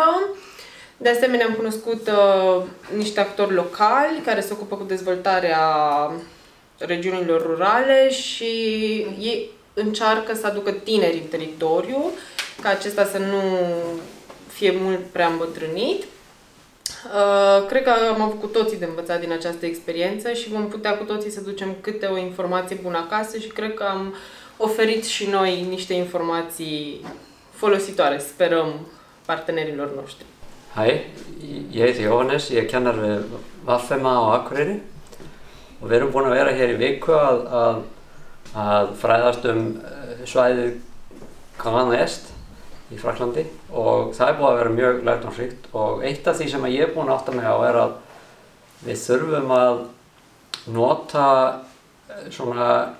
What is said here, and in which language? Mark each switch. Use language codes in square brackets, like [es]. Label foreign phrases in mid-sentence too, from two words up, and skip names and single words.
[ro] De asemenea am cunoscut niște actori locali care se ocupă cu dezvoltarea regiunilor rurale și ei încearcă să aducă tineri în teritoriu, ca acesta să nu fie mult prea îmbătrânit. Cred că am avut cu toții de învățat din această experiență și vom putea cu toții să ducem câte o informație bună acasă și cred că am oferit și noi niște informații folositoare, sperăm, partenerilor noștri. [is] Hæ, ég heiti Jóhannes, ég er kennar við VFMA á Akureyri og við erum búin að vera hér í viku að fræðast svæðið Grand Est í Frakklandi og það er búið að vera mjög lærdómsríkt og eitt af því sem ég er búin að átta mig á er að við þurfum að nota svona